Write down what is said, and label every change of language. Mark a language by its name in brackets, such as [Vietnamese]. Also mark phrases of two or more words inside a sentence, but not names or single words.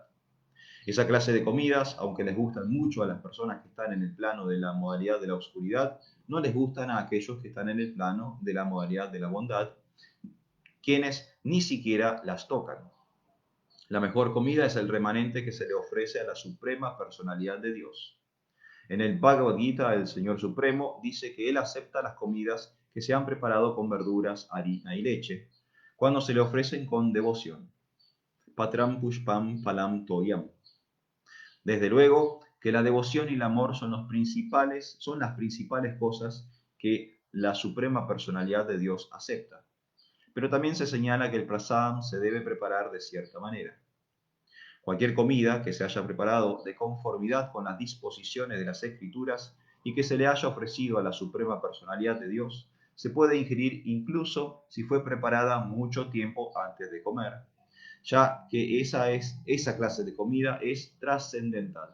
[Spanish] Esa clase de comidas, aunque les gustan mucho a las personas que están en el plano de la modalidad de la oscuridad, no les gustan a aquellos que están en el plano de la modalidad de la bondad, quienes ni siquiera las tocan. La mejor comida es el remanente que se le ofrece a la suprema personalidad de Dios. En el Bhagavad Gita, el Señor Supremo dice que Él acepta las comidas que se han preparado con verduras, harina y leche, cuando se le ofrecen con devoción. [Sanskrit] Patram pushpam phalam toyam. [Spanish] Desde luego que la devoción y el amor son las principales cosas que la suprema personalidad de Dios acepta. Pero también se señala que el prasadam se debe preparar de cierta manera. Cualquier comida que se haya preparado de conformidad con las disposiciones de las Escrituras y que se le haya ofrecido a la suprema personalidad de Dios, se puede ingerir incluso si fue preparada mucho tiempo antes de comer, ya que esa clase de comida es trascendental.